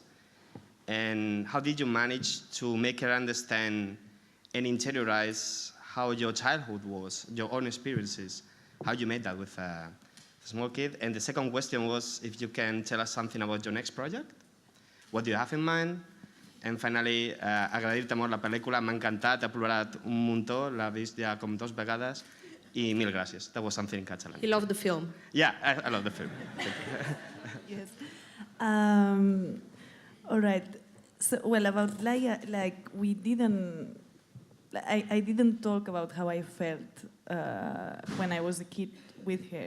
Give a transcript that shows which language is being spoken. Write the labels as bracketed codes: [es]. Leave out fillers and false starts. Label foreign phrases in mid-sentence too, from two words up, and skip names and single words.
[en] And how did you manage to make her understand and interiorize how your childhood was, your own experiences? How you made that with a small kid? And the second question was if you can tell us something about your next project. What do you have in mind? And finally, [ca] agrair-te molt la pel·lícula, m'ha encantat, he plorat un muntó, l'he vist ja com 2 vegades, i mil gràcies. [en] That was something in Catalan. He loved the film. Yeah, I love the film. Yes. All right. So, well, about Laia, like we didn't. I didn't talk about how I felt when I was a kid with her.